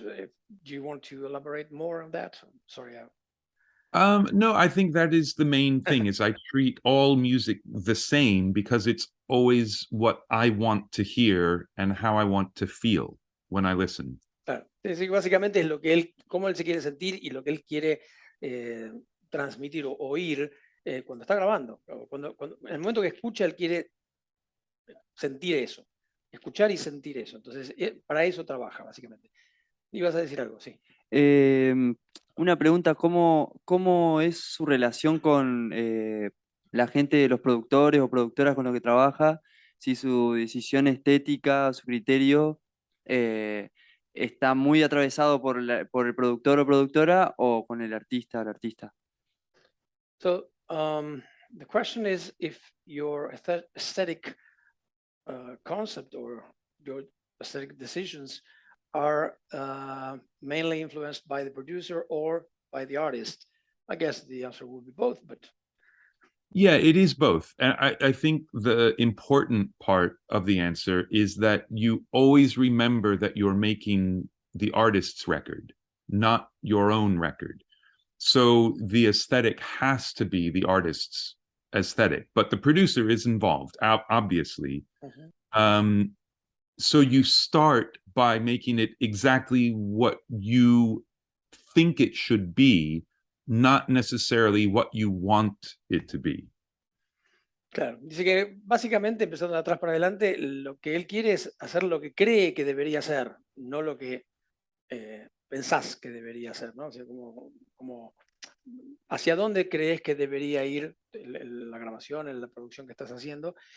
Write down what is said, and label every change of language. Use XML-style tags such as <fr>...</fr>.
<en>Do you want to elaborate more on that? Sorry. No, I think that is the main thing, is I treat all music the same because it's always what I want to hear and how I want to feel when I listen.</en> <es>Claro. Es decir, básicamente es cómo él se quiere sentir y lo que él quiere transmitir o oír cuando está grabando. En el momento que escucha, él quiere sentir eso. Escuchar y sentir eso. Entonces, para eso trabaja, básicamente. Ibas a decir algo, sí. Una pregunta, ¿cómo es su relación con la gente, los productores o productoras con los que trabaja? Si su decisión estética, su criterio está muy atravesado por el productor o productora o con el artista o la artista.</es> <en>So, the question is if your aesthetic concept or your aesthetic decisions are mainly influenced by the producer or by the artist. I guess the answer would be both, but... Yeah, it is both. And I think the important part of the answer is that you always remember that you're making the artist's record. not your own record. So the aesthetic has to be the artist's aesthetic, but the producer is involved, obviously. So you start by making it exactly what you think it should be, not necessarily what you want it to be.</en> <es>Claro, dice que básicamente, empezando de atrás para adelante, lo que él quiere es hacer lo que cree que debería ser, no lo que pensás que debería ser, ¿no? O sea, como hacia dónde crees que debería ir la grabación, la producción que estás haciendo.</es>